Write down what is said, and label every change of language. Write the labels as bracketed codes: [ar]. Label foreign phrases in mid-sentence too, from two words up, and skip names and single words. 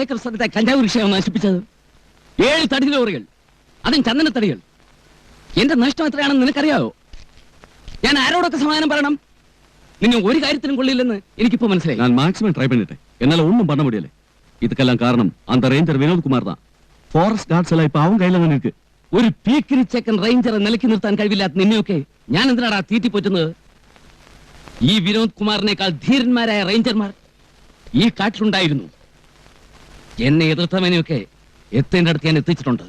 [ml] വർഷത്തെ കഞ്ചാവ് കൃഷിയാണ് നശിപ്പിച്ചത്. 7 തടി ലോറികൾ, അതും ചന്ദനത്തടികൾ. എന്റെ നഷ്ടം എത്രയാണെന്ന് നിനക്കറിയാവോ? ഞാൻ ആരോടൊക്കെ സമാധാനം പറയണം? നിന്നെ ഒരു കാര്യത്തിനും കൊള്ളില്ലെന്ന് എനിക്കിപ്പോ മനസ്സിലായി. [ta] நான் [en] maximum try [ta] பண்ணிட்டேன். என்னால ஒண்ணும் பண்ண முடியல. இதுக்கெல்லாம் காரணம் அந்த ரேஞ்சர் வினோத் குமார் தான். [en] forest guards [ta] எல்லாம் இப்ப அவன் கையில தான் இருக்கு. [ml] ഒരു പീക്കിരി ചെക്കൻ റേഞ്ചറെ നിലയ്ക്ക് നിർത്താൻ കഴിവില്ലാത്ത നിന്നെയൊക്കെ ഞാൻ എന്തിനാടാ തീറ്റിപ്പോറ്റുന്നത്? ഈ വിനോദ് കുമാറിനേക്കാൾ ധീരന്മാരായ റേഞ്ചർമാർ ഈ കാട്ടിലുണ്ടായിരുന്നു. എന്നെ എതിർത്തവനെയൊക്കെ എത്തേണ്ട അടുത്ത് ഞാൻ എത്തിച്ചിട്ടുണ്ട്.